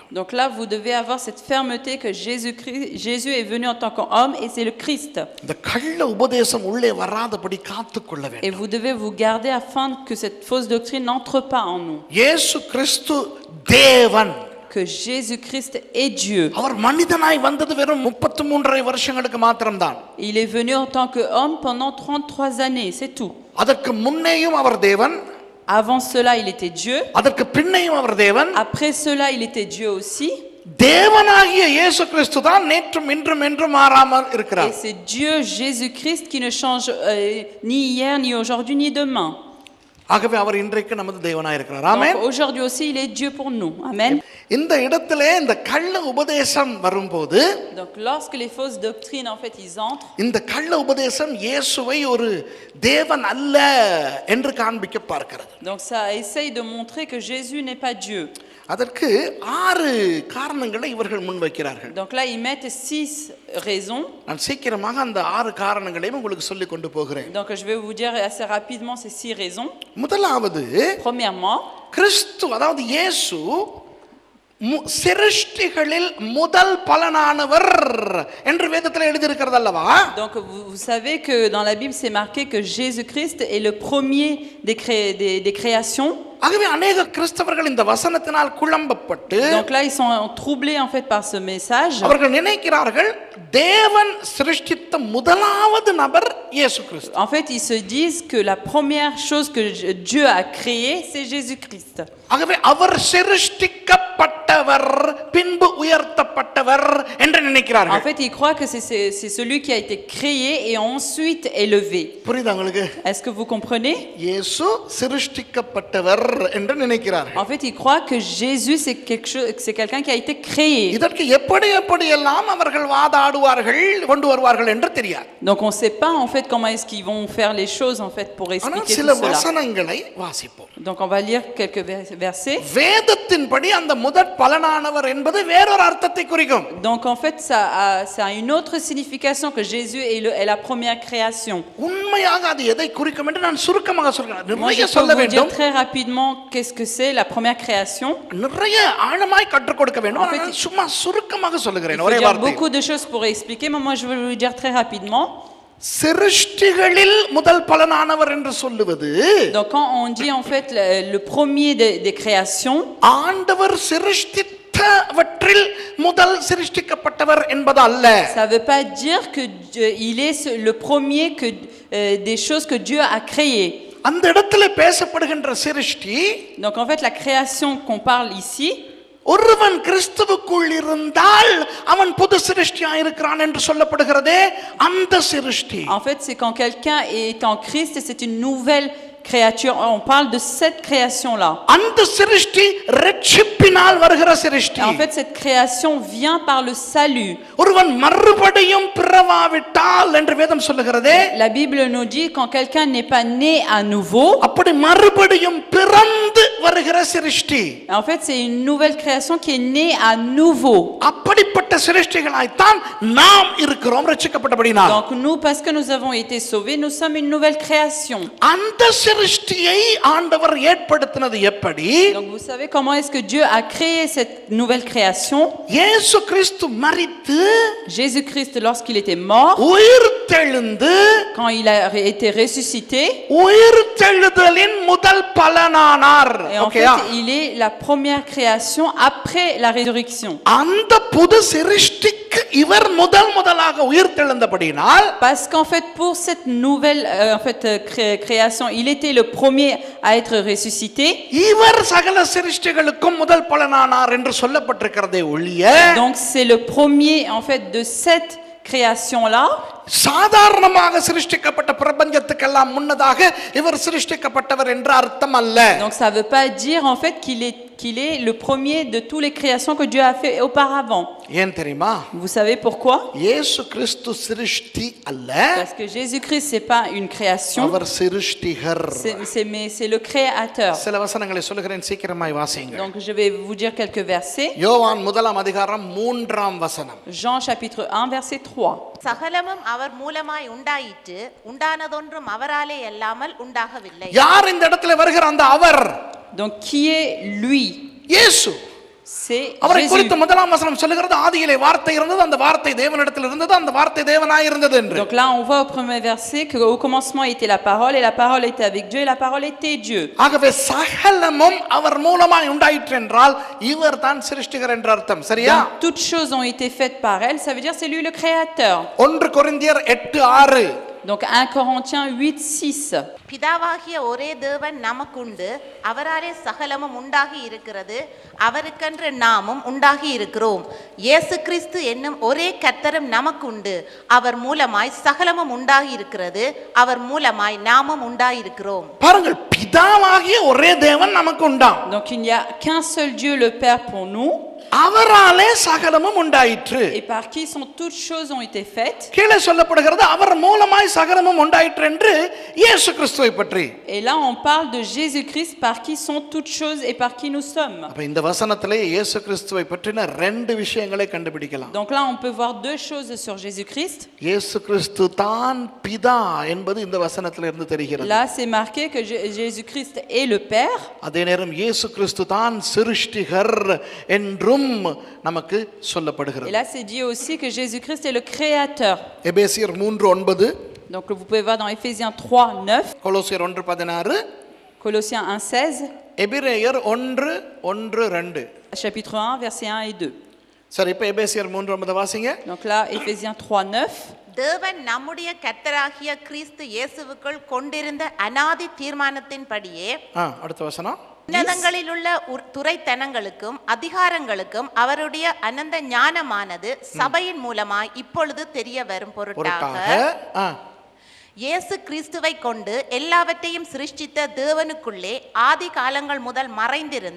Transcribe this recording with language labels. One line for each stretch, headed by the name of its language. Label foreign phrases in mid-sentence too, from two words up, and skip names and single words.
French: donc là vous devez avoir cette fermeté que Jésus est venu en tant qu'homme et c'est le Christ.
Tamil: இந்த கள்ள உபதேசம் உள்ளே வராதபடி காத்துக்கொள்ள
French: Et
Tamil: வேண்டும்.
French: vous devez vous garder afin que cette fausse doctrine n'entre pas en nous.
Tamil: இயேசு கிறிஸ்து தேவன்.
French: Que Jésus-Christ est Dieu.
Tamil: அவர் மனிதனாய் வந்தது வெறும் 33.5 வருஷங்களுக்கு மாத்திரம்தான்.
French: Il est venu en tant qu'homme pendant 33 années, c'est tout.
Tamil: அதற்கு முன்னேயும் அவர் தேவன்,
French: Avant cela, il était Dieu.
Tamil: அதற்கு பின்னையும் அவர் தேவன்.
French: Après cela, il était Dieu aussi.
Tamil: தேவனாகிய இயேசு கிறிஸ்து தான் நேற்றும் இன்றும் என்றும் மாறாமல்
French: Et
Tamil: இருக்கிறார்.
French: c'est Dieu Jésus-Christ qui ne change ni hier, ni aujourd'hui, ni demain.
Tamil: ஆகவே அவர் இன்றைக்கு நமது தேவனாய் இருக்கிறார். ஆமென்.
French: Donc aujourd'hui aussi, il est Dieu pour nous. Amen.
Tamil: இந்த இடத்திலே இந்த கள்ள உபதேசம் வரும்போது,
French: Donc lorsque les fausses doctrines en fait ils entrent,
Tamil: இந்த கள்ள உபதேசம் இயேசுவை ஒரு தேவன் அல்ல என்று காண்பிக்க பார்க்கிறது.
French: donc ça essaye de montrer que Jésus n'est pas Dieu.
Tamil: அதற்கு 6 காரணங்களை இவர்கள் முன்வைக்கிறார்கள்.
French: Donc là ils mettent 6 raisons.
Tamil: நான் சீக்கிரமாக அந்த 6 காரணங்களையும் உங்களுக்கு சொல்லிக் கொண்டு போகிறேன்.
French: Donc je vais vous dire assez rapidement ces 6 raisons.
Tamil: முதலாவது,
French: Premièrement,
Tamil: கிறிஸ்து அதாவது இயேசு சிருஷ்டிகளில் முதல் பலனானவர் என்று வேதத்தில் எழுதியிருக்கிறது அல்லவா?
French: donc vous savez que dans la Bible c'est marqué que Jésus-Christ est le premier des créations.
Tamil: ஆகவே अनेக கிறிஸ்தவர்கள் இந்த வசனத்தினால் குழம்பப்பட்டு,
French: donc là ils sont troublés en fait par ce message.
Tamil: அவர்கள் நினைக்கிறார்கள் தேவன் சிருஷ்டித்த முதலாவது நபர் இயேசு கிறிஸ்து.
French: En fait ils se disent que la première chose que Dieu a créée c'est Jésus-Christ.
Tamil: ஆகவே அவர் சிருஷ்டிக்கப்பட்டவர் பின்பு உயர்த்தப்பட்டவர் என்று நினைக்கிறார்கள்.
French: En fait ils croient que c'est celui qui a été créé et ensuite élevé.
Tamil: புரியுதா உங்களுக்கு?
French: Est-ce que vous comprenez?
Tamil: இயேசு சிருஷ்டிக்கப்பட்டவர் என்று நினைக்கிறார்கள்.
French: En fait ils croient que Jésus c'est quelqu'un qui a été créé.
Tamil: இதற்கு எப்படி எல்லாம் அவர்கள் வாதாடுவார்கள் கொண்டு வருவார்கள் என்று தெரியாது.
French: Donc on sait pas en fait comment est-ce qu'ils vont faire les choses en fait pour expliquer tout
Tamil: சில
French: cela.
Tamil: வசனங்களை வாசிப்போம்.
French: Donc on va lire quelques versets.
Tamil: வேதத்தின்படி அந்த முதற் பலனானவர் என்பது வேறொரு அர்த்தத்தை குறிக்கும்.
French: Donc en fait ça a une autre signification que Jésus est la première création.
Tamil: உண்மையாக அது எதை குறிக்கும் என்று நான் சுருக்கமாக சொல்கிறேன்.
French: Moi je
Tamil: நிறைய
French: peux
Tamil: சொல்ல
French: vous dire
Tamil: வேண்டும்.
French: très rapidement qu'est-ce que c'est la première création.
Tamil: நிறைய ஆழமாய் கற்றுக் கொடுக்க வேண்டும்.
French: En fait,
Tamil: நான் சும்மா சுருக்கமாக
French: Il
Tamil: சொல்லுகிறேன்
French: faut
Tamil: ஒரே
French: dire
Tamil: வார்த்தை.
French: beaucoup de choses pour expliquer, mais moi je vais vous dire très rapidement.
Tamil: சிருஷ்டிகளில் முதல் பலனானவர் என்று சொல்லுவது,
French: Donc quand on dit en fait le premier des créations,
Tamil: ஆண்டவர் சிருஷ்டித்தவற்றில் முதல் சிருஷ்டிக்கப்பட்டவர் என்பது அல்ல.
French: ça veut pas dire que il est le premier que des choses que Dieu a créées.
Tamil: அந்த இடத்துல பேசப்படுகின்ற சிருஷ்டி,
French: Donc en fait la création qu'on parle ici,
Tamil: ஒருவன் கிறிஸ்துவுக்குள் இருந்தால் அவன் புது சிருஷ்டியாய் இருக்கிறான் என்று சொல்லப்படுகிறதே அந்த சிருஷ்டி.
French: en fait c'est quand quelqu'un est en Christ et c'est une nouvelle créatures. On parle de cette création-là.
Tamil: அந்த சிருஷ்டி ரட்சிப்பினால் வருகிற சிருஷ்டி.
French: En fait, cette création vient par le salut.
Tamil: ஒருவன் மறுபடியும் பிறவாவிட்டால் என்று வேதம் சொல்லுகிறதே.
French: La Bible nous dit quand quelqu'un n'est pas né à nouveau.
Tamil: அப்படி மறுபடியும் பிறந்து வருகிற சிருஷ்டி.
French: En fait, c'est une nouvelle création qui est née à nouveau.
Tamil: அப்படிப்பட்ட சிருஷ்டிகளாய் தான் நாம் இருக்கிறோம் ரட்சிக்கப்பட்டபடினால்.
French: Donc nous, parce que nous avons été sauvés, nous sommes une nouvelle création.
Tamil: அந்த சிருஷ்டியை ஆண்டவர் ஏற்படுத்தினது எப்படி?
French: Donc vous savez comment est-ce que Dieu a créé cette nouvelle création?
Tamil: இயேசு கிறிஸ்து மரித்து
French: Jésus-Christ, lorsqu'il était mort,
Tamil: உயிர்த்தெழுந்து
French: quand il a été ressuscité,
Tamil: உயிர்த்தெழுதலின் முதல் பலனானார்.
French: et en fait, il est la première création après la résurrection.
Tamil: அந்த புது சிருஷ்டிக்கு இவர் முதலாக உயிர்த்தெழுந்தபடினால்,
French: Parce qu'en fait, pour cette nouvelle création, il était le premier à être ressuscité.
Tamil: இவர் சகல சிருஷ்டிகளுக்கும் முதல் பலனானார் என்று சொல்லப்பட்டிருக்கிறதே ஒழிய,
French: Donc c'est le premier en fait de cette création-là.
Tamil: சாதாரணமாக சிருஷ்டிக்கப்பட்ட பிரபஞ்சத்துக்கெல்லாம் முன்னதாக இவர் சிருஷ்டிக்கப்பட்டவர் என்று அர்த்தம் அல்ல.
French: Donc ça veut pas dire en fait qu'il est le premier de toutes les créations que Dieu a fait auparavant.
Tamil: ஏன் தெரியுமா?
French: Vous savez pourquoi?
Tamil: இயேசு கிறிஸ்து சிருஷ்டி அல்ல,
French: Parce que Jésus-Christ c'est pas une création.
Tamil: அவர் சிருஷ்டிகர்.
French: Mais c'est le créateur.
Tamil: சில வசனங்களை சொல்லுகிறேன், சீக்கிரமாய் வாசிங்க.
French: Donc je vais vous dire quelques versets.
Tamil: யோவான் 1:3
French: Jean chapitre 1 verset 3.
Tamil: சகலமும் அவர் மூலமாய் உண்டாயிற்று, உண்டானதொன்றும் அவராலே அல்லாமல் உண்டாகவில்லை. யார் இந்த இடத்துல வருகிற அந்த அவர்?
French: Donc qui est lui?
Tamil: இயேசு.
French: C'est
Tamil: அவரை
French: Jésus.
Tamil: குறித்து முதலாம் வசனம் சொல்லுகிறது, ஆதியிலே வார்த்தை இருந்தது, அந்த வார்த்தை தேவனிடத்தில் இருந்தது, அந்த வார்த்தை தேவனாய் இருந்தது என்று.
French: Donc là on voit au premier verset qu'au commencement était la parole et la parole était avec Dieu et la parole était Dieu.
Tamil: ஆகவே சகலமும் அவர் மூலமாய் உண்டாயிற்று என்றால் இவர் தான் சிருஷ்டிகர் என்ற அர்த்தம். சரியா?
French: Donc, toutes choses ont été faites par elle, ça veut dire c'est lui le créateur.
Tamil: 1 கொரிந்தியர் 8:6.
French: Donc 1 Corinthiens 8:6.
Tamil: பிதாவாகிய ஒரே தேவன் நமக்குண்டு, அவராலே சகலமும் உண்டாகி இருக்கிறது, அவருக்கென்று நாமும் உண்டாகி இருக்கிறோம். இயேசு கிறிஸ்து என்னும் ஒரே கர்த்தரும் நமக்குண்டு, அவர் மூலமாய் சகலமும் உண்டாகி இருக்கிறது, அவர் மூலமாய் நாமும் உண்டாயிருக்கிறோம். பாருங்கள், பிதாவாகிய ஒரே தேவன் நமக்கு உண்டாம்.
French: Donc il n'y a qu'un seul Dieu le Père pour nous.
Tamil: அவராலே சகலமும் உண்டாயிற்று.
French: Et par qui sont toutes choses ont été faites.
Tamil: கீழே சொல்லப்படுகிறது அவர் மூலமாய் சகலமும் உண்டாயிற்று என்று இயேசு கிறிஸ்துவை பற்றி.
French: Et là on parle de Jésus-Christ par qui sont toutes choses et par qui nous sommes.
Tamil: அப்ப இந்த வசனத்திலே இயேசு கிறிஸ்துவை பற்றின ரெண்டு விஷயங்களை கண்டுபிடிக்கலாம்.
French: Donc là on peut voir deux choses sur Jésus-Christ.
Tamil: இயேசு கிறிஸ்து தான் பிதா என்பது இந்த வசனத்திலே இருந்து தெரிகிறது.
French: Là c'est marqué que Jésus-Christ est le Père.
Tamil: அதே நேரம் இயேசு கிறிஸ்து தான் சிருஷ்டிகர் என்றும் நமக்கு சொல்லப்படுகிறது.
French: Et là c'est dit aussi que Jésus-Christ est le créateur.
Tamil: எபேசியர் 3:9.
French: Donc vous pouvez voir dans Éphésiens 3:9,
Tamil: கொலோசியர் 1:16,
French: Colossiens 1:16,
Tamil: எபிரேயர் 1:1-2.
French: chapitre 1 versets 1 et 2.
Tamil: சரி, இப்ப எபேசியர் 3:9 வாசிங்க.
French: Donc là Éphésiens 3:9.
Tamil: தேவன் நம்முடைய கர்த்தராகிய கிறிஸ்து இயேசுவுக்குள் கொண்டிருந்த அநாதி தீர்மானத்தின்படியே அடுத்த வசனம். உன்னதங்களில் உள்ள துரைத்தனங்களுக்கும் அதிகாரங்களுக்கும் அவருடைய அனந்த ஞானமானது சபையின் மூலமாய் இப்பொழுது தெரிய வரும் பொருட்டாக இயேசு கிறிஸ்துவை கொண்டு எல்லாவற்றையும் சிருஷ்டித்த தேவனுக்குள்ளே ஆதி காலங்கள் முதல் மறைந்திருந்த.